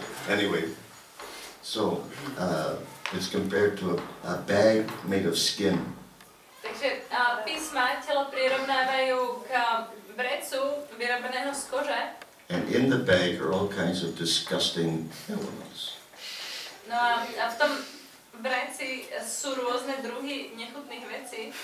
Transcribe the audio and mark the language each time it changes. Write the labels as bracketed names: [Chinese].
[English] Anyway, so it's compared to a bag made of skin. [Slovak] Takže písma telo prirovnávajú k vrecu vyrobeného z kože. [English] And in the bag are all kinds of disgusting elements. [Slovak] No a v tom vreci sú rôzne druhy nechutných vecí.